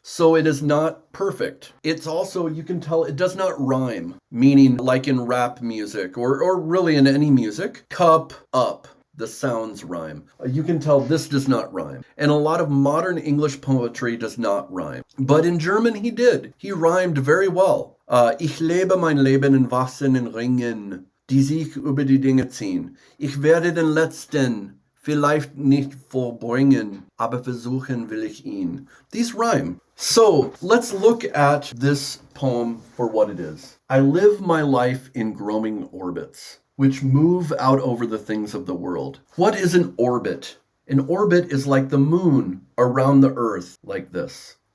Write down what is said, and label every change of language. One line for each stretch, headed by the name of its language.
English: So it is not perfect. It's also, you can tell it does not rhyme, meaning like in rap music or really in any music, cup, up. The sounds rhyme. You can tell this does not rhyme. And a lot of modern English poetry does not rhyme. But in German, he did. He rhymed very well.
German: Ich lebe mein Leben in wachsenden Ringen, die sich über die Dinge ziehn. Ich werde den letzten, vielleicht nicht vollbringen, aber versuchen will ich ihn.
English: These rhyme. So let's look at this poem for what it is. I live my life in growing orbits, which move out over the things of the world. What is an orbit? An orbit is like the moon around the earth, like this.